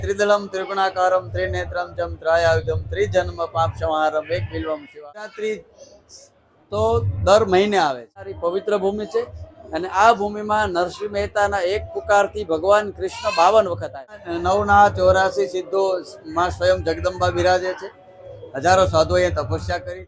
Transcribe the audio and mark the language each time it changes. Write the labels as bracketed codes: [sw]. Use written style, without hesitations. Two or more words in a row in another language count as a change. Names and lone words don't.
[sa] त्रिदलम त्रिगुणाकारम त्रिनेत्रम जम त्रायायुधम त्रिजन्म पाप संहारम एक बिल्वम [gu] શિવરાત્રી તો દર મહિને આવે છે. સારી પવિત્ર ભૂમિ છે અને આ ભૂમિમાં નરસિંહ મહેતાના એક પુકારથી ભગવાન કૃષ્ણ 52 વખત આવ્યા. 9 સિદ્ધો માં સ્વયં જગદંબા બિરાજે છે. હજારો સાધુઓએ તપસ્યા કરી.